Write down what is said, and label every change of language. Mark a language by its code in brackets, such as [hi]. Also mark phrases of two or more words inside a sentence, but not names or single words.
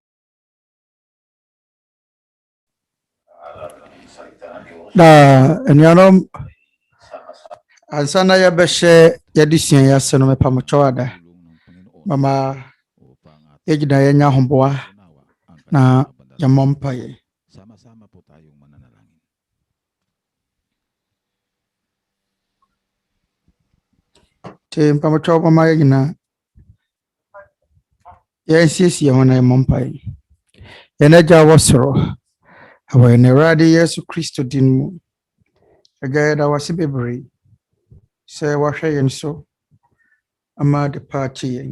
[ak] enuanom ansana ya bɛhyɛ yɛadesua yɛ ase no mepamokyɛw ada mama yɛgyina yɛnya ahoboa na yɛmmɔ mpaeɛ. [tl] sama-sama po tayong mananalangin. [ak] Te mpamokyɛw mama yɛgyina Yɛnsiesie ho na yɛmmɔ mpae. Yɛn Agya a wɔ soro, ɛwɔ yɛn Awurade Yesu Kristo din mu. Agya, yɛda wo ase bebree sɛ woahwɛ yɛn so ama ade pa akye yɛn.